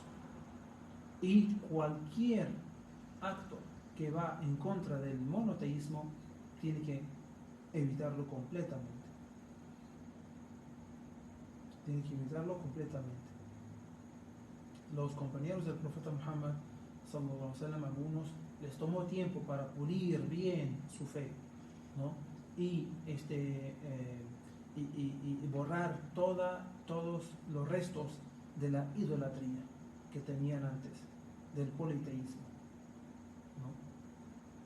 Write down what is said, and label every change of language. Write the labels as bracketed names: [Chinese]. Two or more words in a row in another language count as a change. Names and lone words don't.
[Spanish] Y cualquier acto que va en contra del monoteísmo tiene que evitarlo completamente. Tiene que evitarlo completamente. Los compañeros del profeta Muhammad [Arabic] صلى الله عليه وسلم, [Spanish] algunos les tomó tiempo para pulir bien su fe, ¿no? Y borrar todos los restos de la idolatría que tenían antes, del politeísmo, ¿no?